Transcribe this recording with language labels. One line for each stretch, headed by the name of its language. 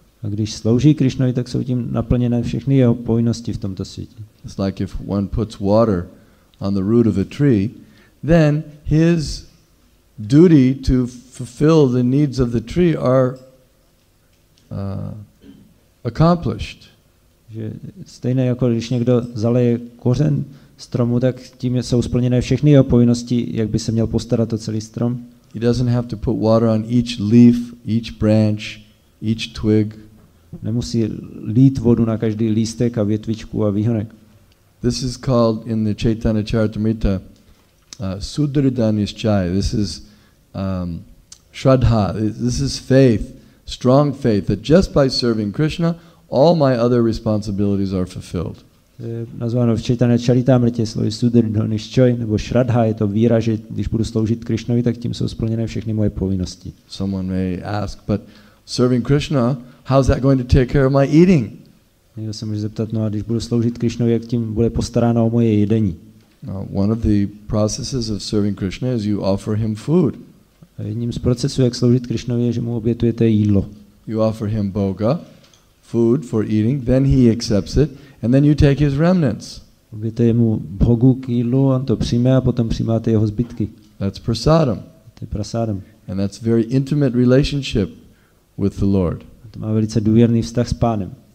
Czech: A když slouží Krishnovi, tak jsou tím naplněné všechny jeho povinnosti v tomto světě.
English: It's like if one puts water on the root of a tree, then his duty to fulfill the needs of the tree are accomplished.
Czech: Že stejně jako když někdo zaleje kořen stromu, tak tím jsou splněné všechny jeho povinnosti, jak by se měl postarat o celý strom.
English: He doesn't have to put water on each leaf, each branch, each twig.
Czech: Nemusí lít vodu na každý lístek a větvičku a výhonek.
English: This is called in the Chaitanya Charitamrita Sudrida Nischaya. This is Shraddha. This is faith, strong faith that just by serving Krishna, all my other responsibilities are fulfilled.
Czech: Je nazváno v Chaitanya Charitamritě slovy Sudrida Nischaya nebo Shraddha, je to víra, že když budu sloužit Krishnovi, tak tím jsou splněné všechny moje povinnosti.
English: Someone may ask, but serving Krishna, how's that going to take care of my eating?
Czech: Někdo se může zeptat, no a když budu sloužit Krishnovi, jak tím bude postaráno o moje jedení?
English: One of the processes of serving Krishna is you offer him food.
Czech: A jedním z procesů, jak sloužit Krishnovi, je, že mu obětujete jídlo.
English: You offer him bhoga, food for eating, then he accepts it, and then you take his remnants.
Czech: Obětujete mu bhogu k jídlu, on to přijme a potom přijímáte jeho zbytky.
English: That's prasadam.
Czech: To je prasadam.
English: And that's very intimate relationship with the Lord.
Czech: A to má velice důvěrný vztah s Pánem.